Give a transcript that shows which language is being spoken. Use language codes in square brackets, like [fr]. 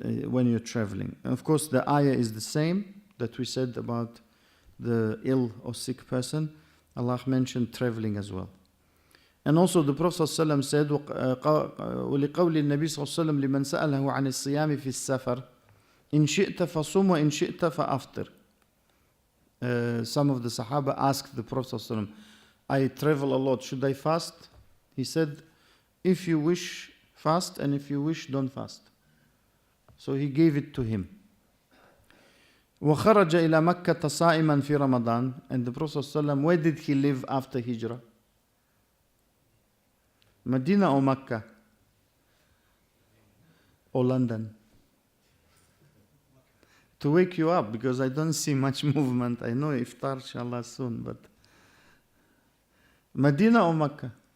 [en] When you're traveling. And of course, the ayah is the same that we said about the ill or sick person. Allah mentioned traveling as well. And also the Prophet ﷺ said, [ar] وَلِقَوْلِ النَّبِي صلى الله عليه وسلم لمن سأله عن الصيام في السفر. إن شئت فصم وإن شئت فأفطر. [en] Some of the Sahaba asked the Prophet ﷺ, I travel a lot, should I fast? He said, if you wish, fast, and if you wish, don't fast. So he gave it to him. [ar] وخرج إلى مكة صائما في رمضان. [en] And the Prophet ﷺ, where did he live after Hijrah? Medina or Mecca? Or London? To wake you up, because I don't see much movement. I know iftar inshallah soon, but Medina or Mecca?